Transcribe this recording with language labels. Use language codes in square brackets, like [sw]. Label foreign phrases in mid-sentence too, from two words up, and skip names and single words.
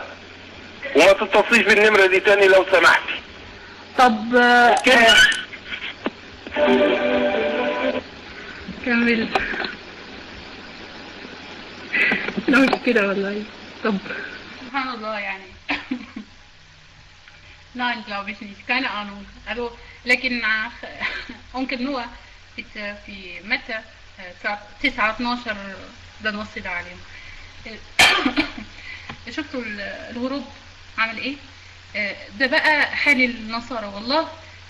[ar] وما تتصليش بالنمره دي تاني لو سمحتي. طب كمل. لا مش كده والله. طب سبحان الله يعني. [de] Nein, glaube ich nicht, keine Ahnung. Also, [ar] لكن ممكن هو في متى 9:12 ده النص ده عليهم. شفتوا الهروب عمل ايه؟ ده بقى حال النصارى والله.